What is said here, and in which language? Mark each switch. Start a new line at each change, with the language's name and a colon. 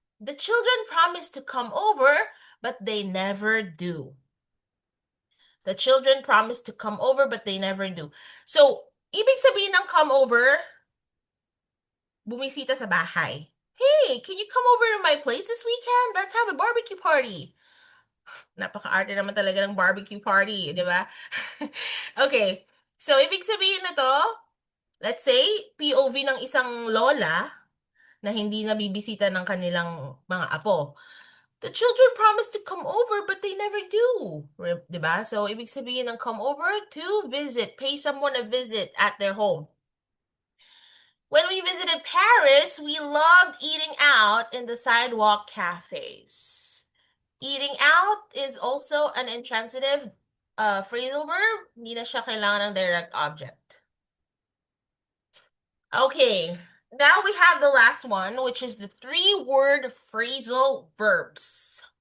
English: The children promised to come over, but they never do. The children promised to come over, but they never do.
Filipino: So, ibig sabihin ng
English: come over,
Filipino: bumisita sa bahay.
English: Hey, can you come over to my place this weekend? Let's have a barbecue party.
Filipino: Napaka-arte naman talaga ng barbecue party, di ba? Okay. So, ibig sabihin na to,
English: let's say,
Filipino: POV ng isang lola na hindi nabibisita ng kanilang mga apo.
English: The children promised to come over, but they never do.
Filipino: Diba?
English: So,
Filipino: ibig sabihin ng
English: come over, to visit, pay someone a visit at their home. When we visited Paris, we loved eating out in the sidewalk cafes. Eating out is also an intransitive phrasal verb.
Filipino: Hindi na siya kailangan ng direct object.
English: Okay. Now we have the last one, which is the 3-word phrasal verbs.